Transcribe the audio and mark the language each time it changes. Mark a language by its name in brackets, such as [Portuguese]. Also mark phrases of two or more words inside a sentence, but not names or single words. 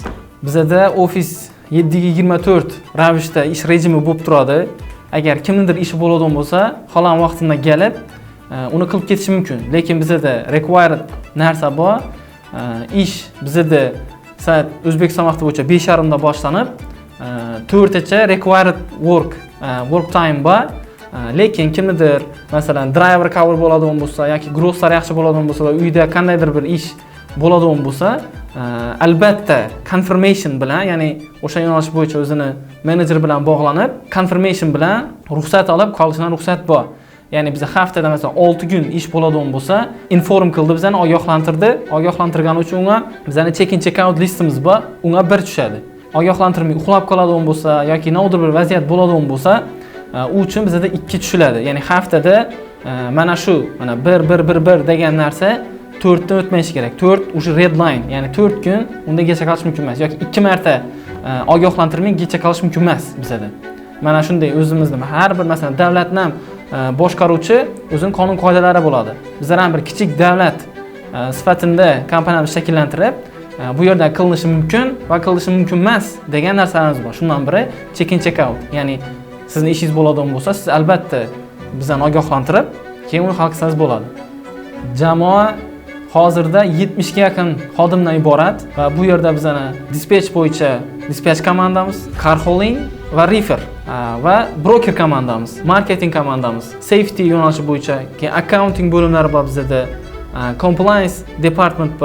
[Uzbek] Bizda ofis 7/24 ravishda ish rejimi bo'lib turadi. Agar kimnidir ishi bo'ladigan bo'lsa, xohlagan vaqtida kelib, uni qilib ketish mumkin. Lekin bizda required narsa bor. Ish bizda soat O'zbekiston vaqti bo'yicha 5:30 da boshlanib, 4 gacha [English] required work time [Uzbek] bor. Lekin kimnidir, masalan, [English] driver cover [Uzbek] bo'ladigan bo'lsa yoki grosslar yaxshi bo'ladigan bo'lsa va uyda qandaydir bir ish bo'ladigan bo'lsa, albatta confirmation bilan, ya'ni o'sha yo'nalish bo'yicha o'zini menejer bilan bog'lanib, confirmation bilan ruxsat olib qolishdan ruxsat bor. Ya'ni biz haftada masalan 6 kun ish bo'ladigan bo'lsa, inform qildi, bizani ogohlantirdi. Ogohlantirgani uchun unga bizani [English] check-in check-out [Uzbek] listimiz bor, unga 1 tushadi. Ogohlantirmay uxlab qoladigan bo'lsa yoki navdir bir vaziyat bo'ladigan bo'lsa, u uchun bizda 2 tushiladi. Ya'ni haftada mana shu 1 degan narsa 4 dan o'tmayishi kerak. 4 o'sha [English] red line, [Uzbek] ya'ni 4 kun unda gecha qolish mumkin emas yoki 2 marta ogohlantirmay gecha qolish mumkin emas bizda. Mana shunday o'zimizni har bir masalan davlatni ham boshqaruvchi o'zining qonun qoidalari bo'ladi. Bizlar ham bir kichik davlat sifatida kompaniyamizni shakllantirib, bu yerda qilinishi mumkin va qilinishi mumkin emas degan narsalarimiz bor. Shundan biri [English] check-in check-out. [Uzbek] Ya'ni sizning ishingiz bo'ladigan bo'lsa, siz albatta bizdan ogohlantirib, keyin uni hal qilsangiz bo'ladi. Jamoa hozirda 70 ga yaqin xodimdan iborat va bu yerda bizani dispatch bo'yicha dispatch komandamiz, [English] car hauling [Uzbek] va reefer va broker komandamiz, marketing komandamiz, safety yo'nalishi bo'yicha, keyin accounting bo'limlari bor bizda, [English] compliance department [Uzbek] bor.